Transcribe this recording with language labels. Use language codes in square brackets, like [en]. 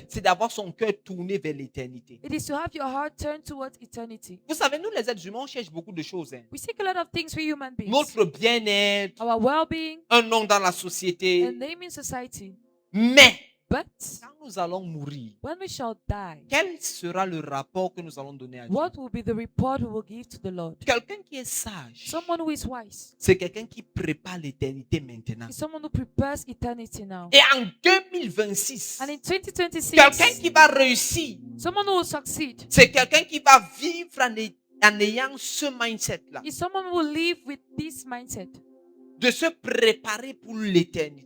[fr] c'est d'avoir son cœur tourné vers l'éternité. [en] it is to have your heart turned towards eternity. [fr] Vous savez, nous les êtres humains, on cherche beaucoup de choses. Hein. [en] We seek a lot of things for human beings. [fr] Notre bien-être, [en] Our well-being, [fr] un nom dans la société. [en] a name in society. [fr] Mais, [en] But [fr] quand nous allons mourir, [en] when we shall die, [fr] quel sera le rapport que nous allons donner à Dieu? [en] what will be the report we will give to the Lord? [fr] Quelqu'un qui est sage, [en] Someone who is wise [fr] c'est quelqu'un qui prépare l'éternité maintenant. [en] is someone who prepares eternity now. [fr] Et en 2026, [en] And in 2026, [fr] quelqu'un qui va réussir, [en] someone who will succeed [fr] c'est quelqu'un qui va vivre en ayant ce mindset-là. [en] is someone who will live with this mindset. [fr] de se préparer pour l'éternité.